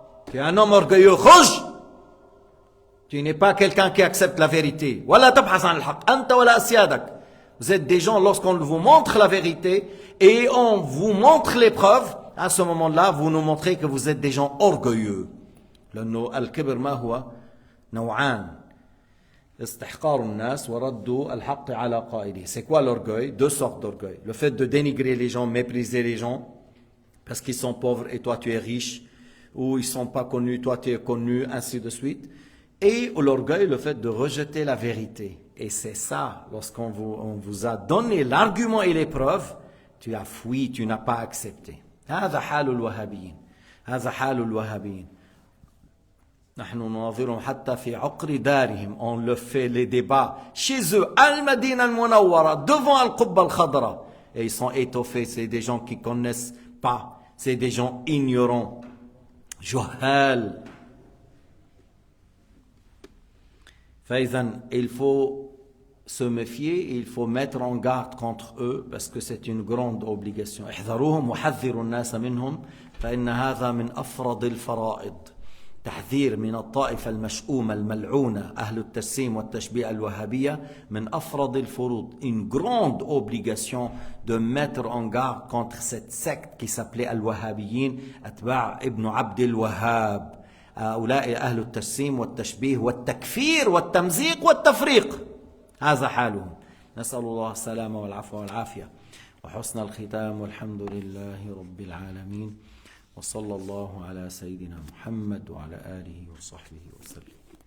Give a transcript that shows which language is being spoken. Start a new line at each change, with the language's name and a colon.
French: Tu es un homme orgueilleux, khuj! Tu n'es pas quelqu'un qui accepte la vérité.
Arabic: Wala tabhas an al-haq, anta wala asyadak.
French: Vous êtes des gens, lorsqu'on vous montre la vérité et on vous montre les preuves, à ce moment-là, vous nous montrez que vous êtes des gens orgueilleux.
Arabic: Al-kibr ma huwa naw'an. استحقار الناس ورد الحق على قائله.
French: C'est quoi l'orgueil? 2 sortes d'orgueil. Le fait de dénigrer les gens, mépriser les gens, parce qu'ils sont pauvres et toi tu es riche, ou ils sont pas connus, toi tu es connu, ainsi de suite. Et l'orgueil, le fait de rejeter la vérité. Et c'est ça, lorsqu'on vous a donné l'argument et les preuves, tu as fui, tu n'as pas accepté.
Arabic: هذا حال الوهابيين. هذا حال الوهابيين. نحن نناظرهم حتى في عقر دارهم.
French: On le fait les débats chez eux, Al-Madina al-Munawwara, devant Al-Qubba al-Khadra. Et ils sont étoffés, c'est des gens qui ne connaissent pas, c'est des gens ignorants, juhal. Il faut se méfier, il faut mettre en garde contre eux parce que c'est une grande obligation.
Arabic: احذروهم وحذروا الناس منهم فإن هذا من أفرض الفرائض. تحذير من الطائفة المشؤومة الملعونة أهل التجسيم والتشبيه الوهابية من أفرض الفروض.
French: Une grande obligation de mettre en garde contre cette secte qui s'appelait
Arabic: الوهابيين أتباع ابن عبد الوهاب. هؤلاء أهل التجسيم والتشبيه والتكفير والتمزيق والتفريق، هذا حالهم. نسأل الله السلامة والعفو والعافية وحسن الختام، والحمد لله رب العالمين، وصلى الله على سيدنا محمد وعلى آله وصحبه وسلم.